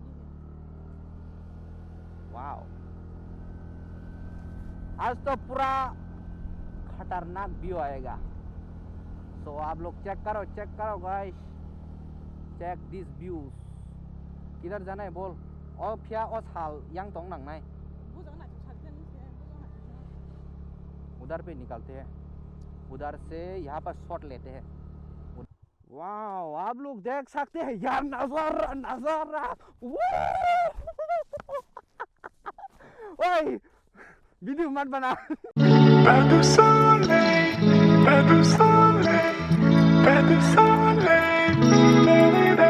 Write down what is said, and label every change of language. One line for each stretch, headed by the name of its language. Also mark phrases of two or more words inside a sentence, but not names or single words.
Hindi: वाओ, आज तो पूरा खतरनाक व्यू आएगा। तो आप लोग चेक करो गाइस,
English: check this views.
Hindi: किधर जाना है बोल? और फिर और साल yang tong nang nai उधर पे निकलते हैं। उधर से यहाँ पर शॉट लेते हैं। वाओ, आप लोग देख सकते हैं यार नजारा नजारा। ओए वीडियो मत बना।
French: Pas de soleil, pas de soleil, pas de soleil, da-da-da.